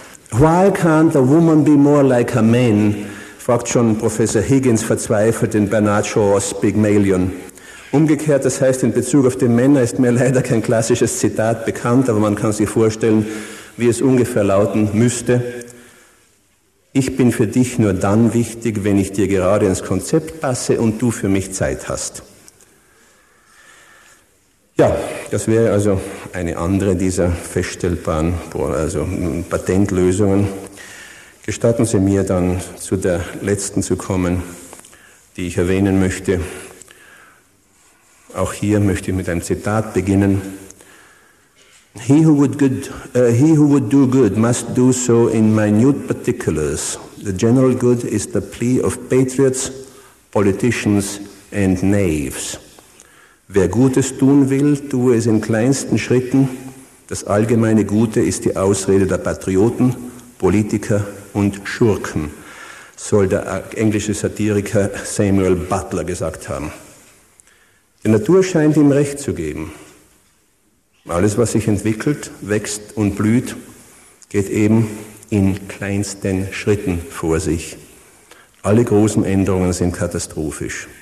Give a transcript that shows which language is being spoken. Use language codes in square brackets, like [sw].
[en] Why can't a woman be more like a man? [de] Fragt schon Professor Higgins verzweifelt in Bernard Shaw's Pygmalion. Umgekehrt, das heißt in Bezug auf die Männer, ist mir leider kein klassisches Zitat bekannt, aber man kann sich vorstellen, wie es ungefähr lauten müsste. Ich bin für dich nur dann wichtig, wenn ich dir gerade ins Konzept passe und du für mich Zeit hast. Ja, das wäre also eine andere dieser feststellbaren Patentlösungen. Gestatten Sie mir dann, zu der letzten zu kommen, die ich erwähnen möchte. Auch hier möchte ich mit einem Zitat beginnen. [en] He who would do good must do so in minute particulars. The general good is the plea of patriots, politicians and knaves. [de] Wer Gutes tun will, tue es in kleinsten Schritten. Das allgemeine Gute ist die Ausrede der Patrioten, Politiker und Schurken, soll der englische Satiriker Samuel Butler gesagt haben. Die Natur scheint ihm recht zu geben. Alles, was sich entwickelt, wächst und blüht, geht eben in kleinsten Schritten vor sich. Alle großen Änderungen sind katastrophisch.